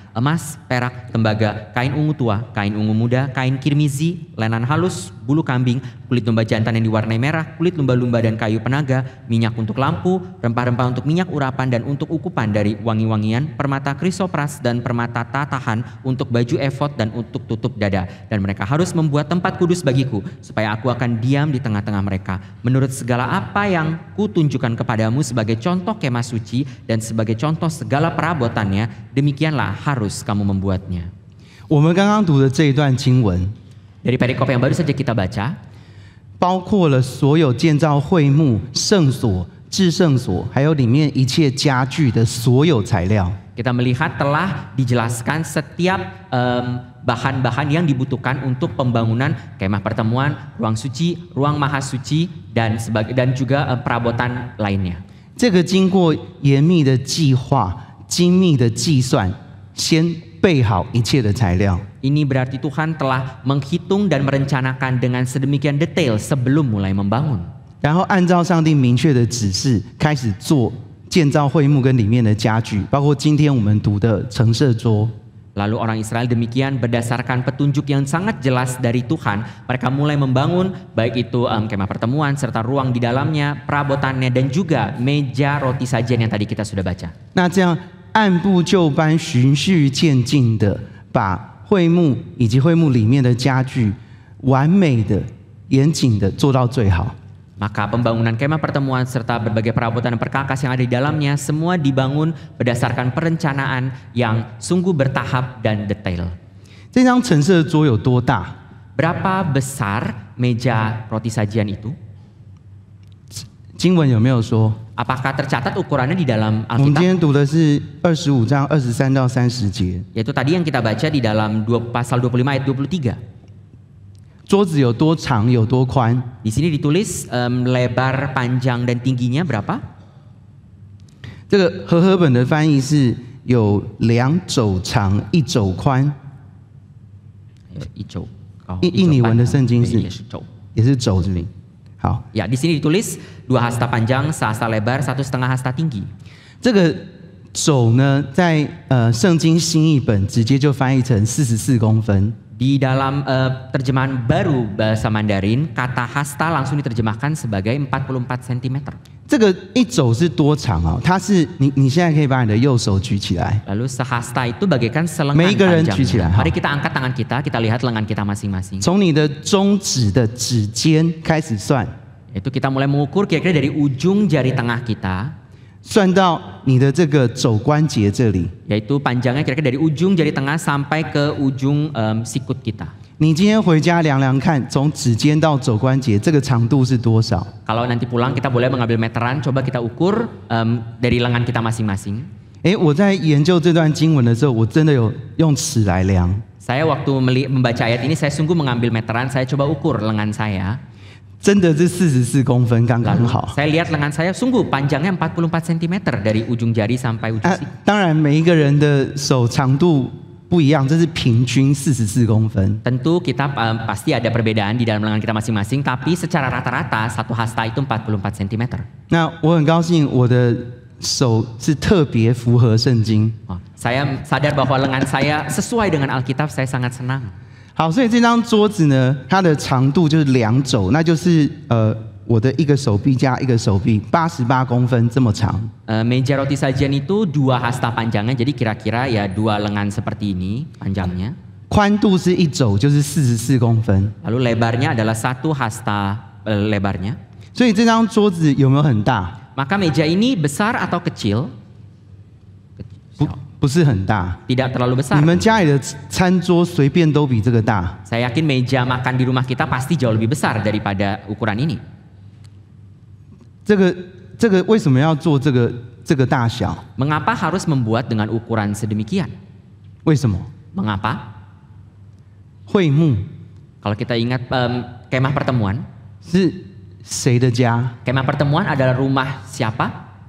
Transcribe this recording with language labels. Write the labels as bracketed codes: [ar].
[id] Emas, perak, tembaga, kain ungu tua, kain ungu muda, kain kirmizi, lenan halus, bulu kambing, kulit domba jantan yang diwarnai merah, kulit lumba-lumba dan kayu penaga, minyak untuk lampu, rempah-rempah untuk minyak urapan dan untuk ukupan dari wangi-wangian, permata krisopras dan permata tatahan untuk baju efod dan untuk tutup dada. Dan mereka harus membuat tempat kudus bagiku, supaya aku akan diam di tengah-tengah mereka. Menurut segala apa yang kutunjukkan kepadamu sebagai contoh kemah suci dan sebagai contoh segala perabotannya, demikianlah harus kamu membuatnya. [zh] 我们刚刚读的这一段经文， [id] Dari perikop yang baru saja kita baca, [zh] 包括了所有建造会幕、圣所、至圣所，还有里面一切家具的所有材料。 [id] kita melihat telah dijelaskan setiap bahan-bahan yang dibutuhkan untuk pembangunan kemah pertemuan, ruang suci, ruang maha suci, dan juga perabotan lainnya. [zh] 这个经过严密的计划、精密的计算，先备好一切的材料。 [id] Ini berarti Tuhan telah menghitung dan merencanakan dengan sedemikian detail sebelum mulai membangun. [zh] 然后按照上帝明确的指示开始做建造会幕跟里面的家具，包括今天我们读的陈设桌。 [id] Lalu orang Israel demikian berdasarkan petunjuk yang sangat jelas dari Tuhan, mereka mulai membangun baik itu kemah pertemuan serta ruang di dalamnya, perabotannya dan juga meja roti sajian yang tadi kita sudah baca. [zh] 那这样按部就班、循序渐进的把会幕以及会幕里面的家具完美的、严谨的做到最好。 [id] Maka pembangunan kemah pertemuan serta berbagai perabotan dan perkakas yang ada di dalamnya semua dibangun berdasarkan perencanaan yang sungguh bertahap dan detail. [zh] 这张陈设桌有多大？ [id] Berapa besar meja roti sajian itu? [zh] 经文有没有说？ [id] Apakah tercatat ukurannya di dalam [zh] 我们今 [id] Alkitab? [zh] 天读的是25章23到30节。 [id] Yaitu tadi yang kita baca di dalam pasal 25 ayat 23. [zh] 桌子有多长，有多宽？ [id] Di sini ditulis lebar, panjang dan tingginya berapa? [zh] 这个和合本的翻译是有2肘长，1肘宽， Ico. 印尼文的圣经是也是肘。也是肘子里。好， [id] Ya, di sini ditulis 2 hasta panjang, sehasta lebar, 1,5 hasta tinggi. [zh] 这个肘呢，在圣经新译本直接就翻译成44公分。 [id] Di dalam terjemahan baru bahasa Mandarin, kata hasta langsung diterjemahkan sebagai 44 cm. [zh] 这个1肘是多长啊？它是你现在可以把你的右手举起来， [id] Lalu sehasta itu bagaikan selengan [zh] 每一个人举起来， [id] panjangnya. [zh] 好 [id] Mari kita angkat tangan kita lihat lengan kita masing-masing. [zh] 从你的中指的指尖开始算， [id] Itu kita mulai mengukur kira-kira dari ujung jari tengah kita, [zh] 算到你的这个肘关节这里。 [id] yaitu panjangnya kira-kira dari ujung jari tengah sampai ke ujung sikut kita. [zh] 你今天回家量量看，从指尖到肘关节这个长度是多少？ [id] Kalau nanti pulang kita boleh mengambil meteran, coba kita ukur dari lengan kita masing-masing. [zh] 我在研究这段经文的时候，我真的有用尺来量。 [id] Saya waktu membaca ayat ini, saya sungguh mengambil meteran, saya coba ukur lengan saya. [zh] 真的是44公分，刚刚 [id] Lalu [zh] 好。 [id] saya lihat lengan saya sungguh panjangnya 44 cm dari ujung jari sampai ujung sikut. [zh] 当然每一个人的手长度不一样，这是平均44公分。 [id] Tentu kita pasti ada perbedaan di dalam lengan kita masing-masing, tapi secara rata-rata satu hasta itu 44 cm. [zh] 那我很高兴，我的手是特别符合圣经。 [id] Saya sadar bahwa lengan saya sesuai dengan Alkitab, saya sangat senang. [zh] 好，所以这张桌子呢，它的长度就是2肘，那就是我的一个手臂加一个手臂，88公分这么长。 [id] Meja roti sajian itu 2 hasta panjangnya, jadi kira-kira ya 2 lengan seperti ini panjangnya. [zh] 宽度是1肘，就是44公分。 [id] Lalu lebarnya adalah 1 hasta lebarnya. [zh] 所以这张桌子有没有很大？ [id] Maka meja ini besar atau kecil? [zh] 不是很大。 [id] Tidak terlalu besar. [zh] 你们家里的餐桌随便都比这个大。 [id] Saya yakin meja makan di rumah kita pasti jauh lebih besar daripada ukuran ini. [zh] 这个为什么要做这个大小？ [id] Mengapa harus membuat dengan ukuran sedemikian? [zh] 为什么？ [id] Mengapa? [zh] 会幕 [id] Kalau kita ingat kemah pertemuan, [zh] 是谁的家？ [id] kemah pertemuan adalah rumah siapa?